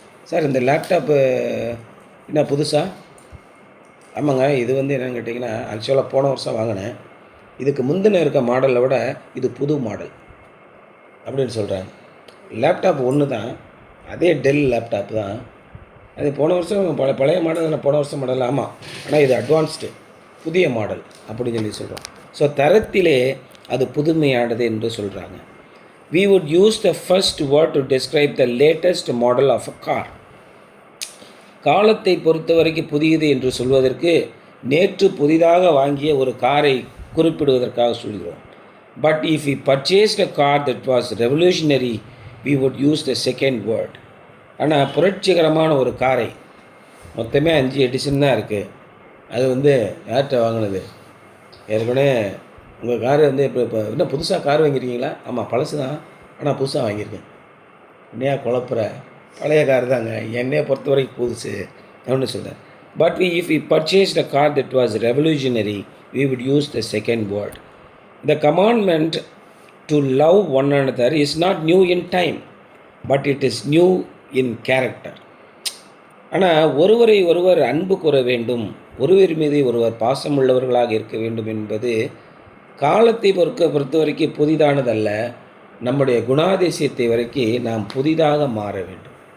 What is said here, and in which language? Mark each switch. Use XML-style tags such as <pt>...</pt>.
<ta>Sir இந்த laptop என்ன புதுசா? ஆமாங்க, இது வந்து என்னென்னு கேட்டிங்கன்னா, ஆக்சுவலாக போன வருஷம் வாங்கினேன், இதுக்கு முந்தின இருக்க மாடலை விட இது புது மாடல் அப்படின்னு சொல்கிறாங்க. லேப்டாப் ஒன்று தான், அதே டெல் லேப்டாப் தான். அது போன வருஷம் பழைய மாடல், போன வருஷம் மாடல். ஆமாம், ஆனால் இது அட்வான்ஸ்டு புதிய மாடல் அப்படின்னு சொல்லி சொல்கிறோம். ஸோ தரத்திலே அது புதுமையானது என்று சொல்கிறாங்க.</ta> <en>We would use the first word to describe the latest model of a car.</en> <ta>காலத்தை பொறுத்த வரைக்கும் புதியது என்று சொல்வதற்கு நேற்று புதிதாக வாங்கிய ஒரு காரை குறிப்பிடுவதற்காக சொல்கிறோம்.</ta> <en>But if we purchased a car that was revolutionary, we would use the second word.</en> <ta>ஆனால் புரட்சிகரமான ஒரு காரை, மொத்தமே 5 எடிஷன் தான் இருக்குது, அது வந்து யார்கிட்ட வாங்கினது? ஏற்கனவே உங்கள் கார் வந்து இப்போ இன்னும் புதுசாக கார் வாங்கியிருக்கீங்களா? ஆமாம், பழசு தான், ஆனால் புதுசாக வாங்கியிருக்கேன். என்னையா குழப்புற? பழைய கார் தாங்க, என்னையை பொறுத்த வரைக்கும் புதுசு அப்படின்னு சொல்கிறேன்.</ta> <en>But if we purchased a car that was revolutionary, we would use the second word. The commandment to love one another is not new in time, but it is new in character.</en> <ta>ஆனால் ஒருவரை ஒருவர் அன்பு கூற வேண்டும், ஒருவர் மீது ஒருவர் பாசமுள்ளவர்களாக இருக்க வேண்டும் என்பது காலத்தை பொறுத்த வரைக்கும் புதிதானதல்ல. நம்முடைய குணாதிசயத்தை வரைக்கும் நாம் புதிதாக மாற வேண்டும்.</ta>